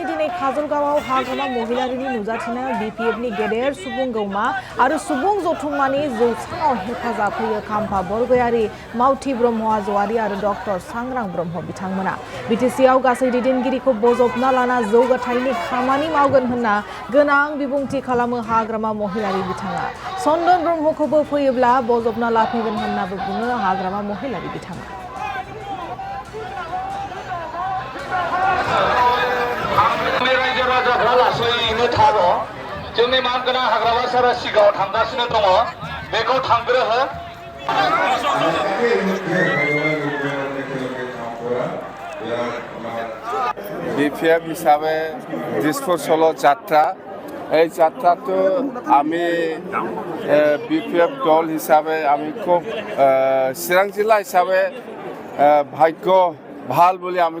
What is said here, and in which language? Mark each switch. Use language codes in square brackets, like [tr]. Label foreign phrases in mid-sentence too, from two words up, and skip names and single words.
[brx] दिनै काजलगावआव हाग्रामा महिलारिनि नुजाथिनायाव बिपिएफनि गेदेर सुबुं गौमा आरो सुबुं जथुम्मानि जौसाङाव हेफाजाब होयो खाम्फा बरगयारि मावथि ब्रह्म हाज'वारि आरो डक्टर सांग्रां ब्रह्म बिथांमोना बिटिसिआव गासै दैदेनगिरिखौ बजबना लाना जौगाथायनि खामानि मावगोन होनना गोनां बिबुंथि खालामो हाग्रामा महिलारि बिथाङा चन्दन ब्रह्मखौबो फैयोब्ला बजबना लाफैगोन होननाबो बुङो हाग्रामा महिलारि बिथाङा जोंनि मानगोनां हाग्रामा सारा सिगाङाव थांगासिनो दङ बेखौ थांग्रोहो [as] বিপিএফ হিসাবে দিসপুর সলো যাত্রা এই যাত্রাটো আমি বিপিএফ দল হিসাবে আমি খুব চিৰাং জিলা হিসাবে ভাগ্য ভাল বুলি আমি